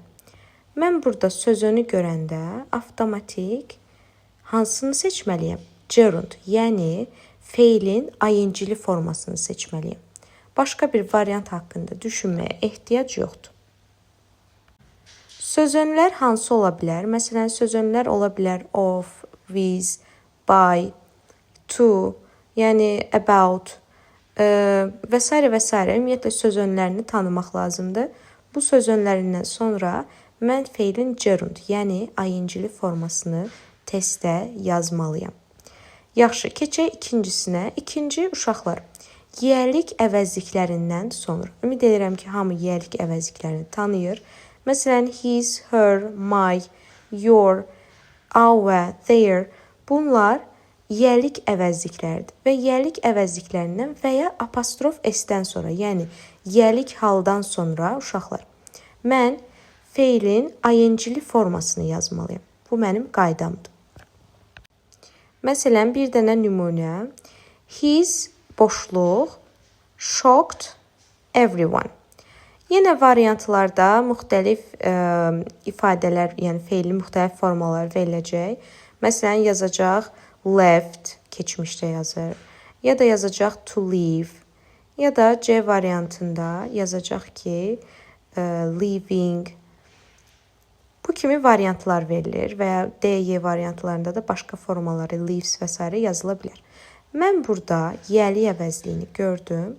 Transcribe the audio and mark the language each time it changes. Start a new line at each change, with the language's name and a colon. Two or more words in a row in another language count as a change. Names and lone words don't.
Azerbaijani: Mən burada sözönü görəndə avtomatik hansını seçməliyəm? Gerund, yəni feilin ing-li formasını seçməliyəm. Başqa bir variant haqqında düşünməyə ehtiyac yoxdur. Sözönlər hansı ola bilər? Məsələn, sözönlər ola bilər
English: of, with, by, to,
Azerbaijani: yəni about və s. və s. Ümumiyyətlə sözönlərini tanımaq lazımdır. Bu sözönlərindən sonra mən feilin gerund, yəni ing-li formasını testdə yazmalıyam. Yaxşı, keçək ikincisinə. İkinci uşaqlar, yiyəlik əvəzliklərindən sonra. Ümid edirəm ki, hamı yiyəlik əvəzliklərini tanıyır. Məsələn,
English: his, her, my, your, our, their.
Azerbaijani: Bunlar yiyəlik əvəzlikləridir və yiyəlik əvəzliklərindən və ya apostrof s-dən sonra, yəni yiyəlik haldan sonra uşaqlar, mən feilin ing-li formasını yazmalıyam. Bu mənim qaydamdır. Məsələn, bir dənə nümunə.
English: His boşluq shocked everyone.
Azerbaijani: Yenə variantlarda müxtəlif ifadələr, yəni feilin müxtəlif formaları veriləcək. Məsələn, yazacaq left, keçmişdə yazır. Ya da yazacaq
English: to leave.
Azerbaijani: Ya da C variantında yazacaq ki, leaving. Bu kimi variantlar verilir və ya D, Y variantlarında da başqa formaları, leaves və s. yazıla bilər. Mən burada yiyəlik əvəzliyini gördüm.